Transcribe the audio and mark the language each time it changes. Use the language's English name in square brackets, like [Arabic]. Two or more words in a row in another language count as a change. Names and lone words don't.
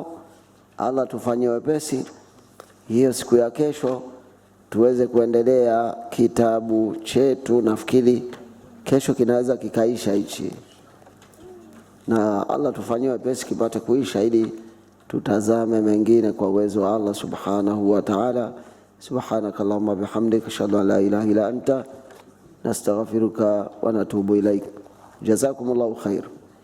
[Swahili] Allah tufanyie wepesi, hiyo siku ya kesho tuweze kuendelea kitabu chetu. Nafikiri kesho kinaweza kikaisha hichi, na Allah tufanyie wepesi kipate kuisha, ili tutazame mengine kwa uwezo wa Allah [Arabic] سبحانه وتعالى. سبحانك اللهم بحمدك أشهد أن لا إله إلا أنت نستغفرك ونتوب إليك. جزاكم الله خير.